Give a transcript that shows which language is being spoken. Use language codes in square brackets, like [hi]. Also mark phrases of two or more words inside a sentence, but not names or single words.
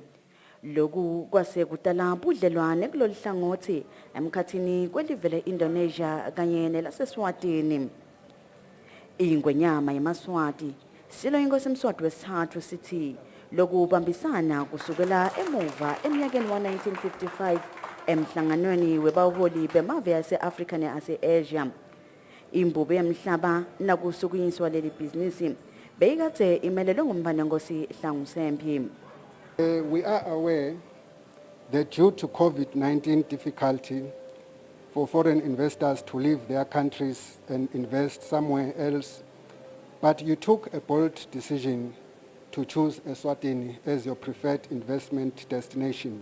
[ss] Loku kwase kudala budlelwane kulolu hlangothi emkhathini kwelive le-Indonesia kanye nelaseswatini. Ingwenyama yemaswati silo inkosi mswati wesithathu sithi lokubambisana kusukela emuva eminyakeni wa-1955 emhlanganweni webaholi bemave yase-Afrika ne-Asia. Imbube yemhlaba nakusukunyiswa leli bhizinisi beyikade imelelwe ngumfanenkhosi Hlangisempi. [en] We are aware that due to COVID-19 difficulty for foreign investors to leave their countries and invest somewhere else, but you took a bold decision to choose Eswatini as your preferred investment destination.